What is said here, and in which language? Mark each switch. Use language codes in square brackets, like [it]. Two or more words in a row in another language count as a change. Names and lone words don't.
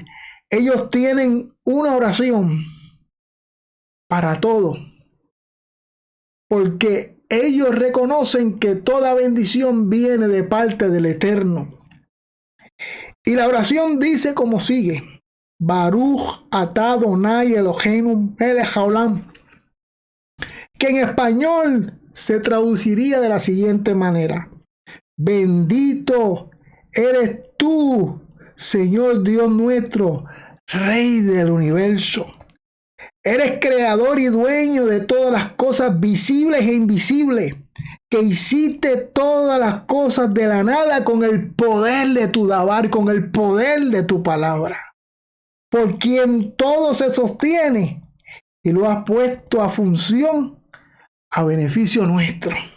[es] Ellos tienen una oración para todo. Porque ellos reconocen que toda bendición viene de parte del Eterno. Y la oración dice como sigue: [he] ברוך אתה אדוני אלוהינו מלך העולם, [es] que en español se traduciría de la siguiente manera: bendito eres tú, Señor Dios nuestro, Rey del universo. Eres creador y dueño de todas las cosas visibles e invisibles, que hiciste todas las cosas de la nada con el poder de tu dabar, con el poder de tu palabra, por quien todo se sostiene y lo has puesto a función a beneficio nuestro.